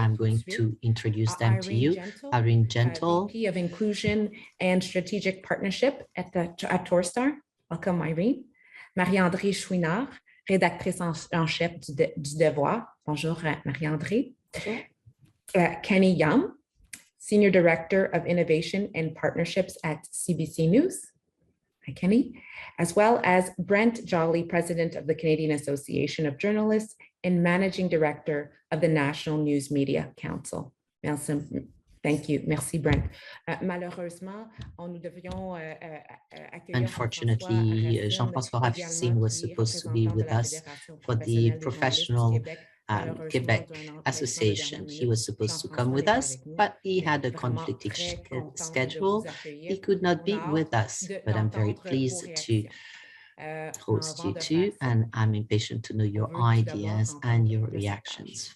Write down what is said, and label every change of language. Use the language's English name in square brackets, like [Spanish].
[English] I'm going to introduce them to you. Irene Gentle, VP of Inclusion and Strategic Partnership at Torstar. Welcome, Irene. [French] Marie-Andrée Chouinard, rédactrice en chef du Devoir. Bonjour, Marie-Andrée. [English] Kenny Yum, Senior Director of Innovation and Partnerships at CBC News. Hi, Kenny. As well as Brent Jolly, President of the Canadian Association of Journalists and Managing Director of the National News Media Council. [French] Merci. [English] Thank you. [French] Merci, Brent. Malheureusement, nous devions [English] unfortunately, Jean-François Racine was supposed to be with us for the professional Quebec Association. He was supposed to come with us, but he had a conflicting schedule. He could not be with us, but I'm very pleased to host you too, and I'm impatient to know your ideas and your reactions.